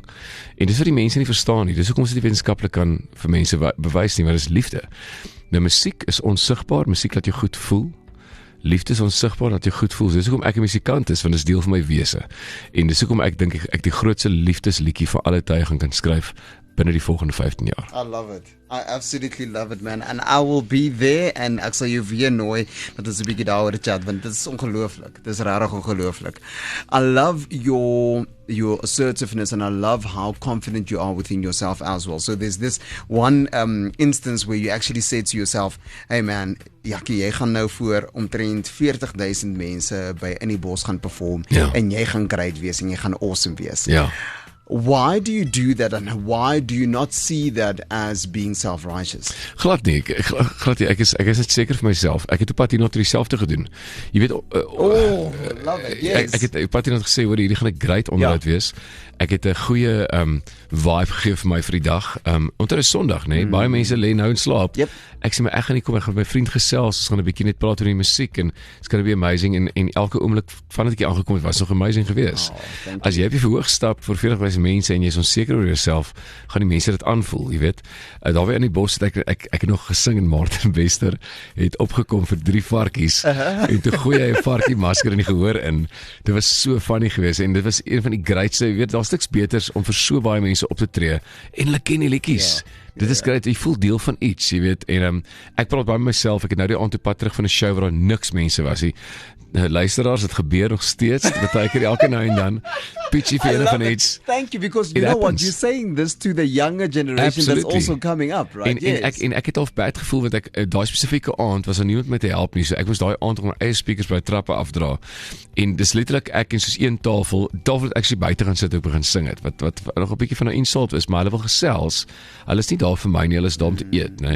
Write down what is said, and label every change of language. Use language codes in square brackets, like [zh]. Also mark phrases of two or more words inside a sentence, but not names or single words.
[af] En dis wat die mense nie verstaan nie, dis hoekom ons dit wetenskaplik kan vir mense bewys nie, maar dit is liefde. Nou, musiek is onsigbaar, musiek laat jou goed voel, liefde is onsigbaar, laat jou goed voel, dis hoekom ek 'n musikant is, want dit is deel van my wese, en dis hoekom ek dink ek die grootste liefdesliedjie van alle tye kan skryf, binne die volgende 15 jaar. [en] I love it. I absolutely love it, man. And I will be there, and [af] ek sal jou weer nooi, dat ons 'n bietjie daaroor chat, want dit is ongelooflik. Dit is regtig ongelooflik. [en] I love your assertiveness, and I love how confident you are within yourself as well. So there's this one instance where you actually say to yourself, hey man, [af] Yakkie, jy gaan nou voor omtrent 40,000 mense by in die bos gaan perform, en jy gaan great wees, en jy gaan awesome wees. Ja. [en] Why do you do that, and why do you not see that as being self-righteous? [af] Glad nie, glad nie. Ek is net seker vir myself. Ek het op pad hierna dieselfde gedoen. Jy weet, [en] love it, yes. [af] Ek het op pad hierna gesê, hoor, hierdie gaan 'n great onderhoud wees. Ek het 'n goeie vibe gegee vir my vir die dag. Onder 'n Sondag, né? Baie mense lê nou in slaap. [en] Yep. [af] Ek sê my ek gaan nie kom, ek gaan met my vriend gesels, ons gaan 'n bietjie net praat oor die musiek en [en] it's going to be amazing [af] en elke oomblik vandat ek hier aangekom het was nog amazing geweest. As jy op die verhoog stap vir 40.000 mense en jy is onseker oor jouself, gaan die mense dit aanvoel, jy weet. Daar by in die bos het ek het nog gesing en Martin Wester het opgekom vir 3 varkies en toe gooi hy 'n varkie masker in die gehoor in. Dit was so funny geweest en dit was een van die greatste, jy weet, daar's niks beters om vir so baie mense op te tree en hulle ken die liedjies. Dit is great, jy voel deel van iets, jy weet, en ek praat baie met myself, ek het nou die aand op pad terug van 'n show waar daar niks mense was nie. Luisteraars, dit gebeur nog steeds, baie keer elke nou en dan, pitchy vir van iets. [en] Thank you, because you know happens. what, you're saying this to the younger generation that's also coming up, right? [af] En ek het al bad gevoel, want ek, daai spesifieke aand was daar niemand met te help nie, so ek moes daai aand op my eie speakers by die trappe afdra, en dis letterlik ek en soos een tafel het actually buite gaan sit en begin sing het, wat nog 'n bietjie van 'n insult is, maar hulle wil gesels, hulle is nie daar vir my nie, hulle is daar om te eet, né?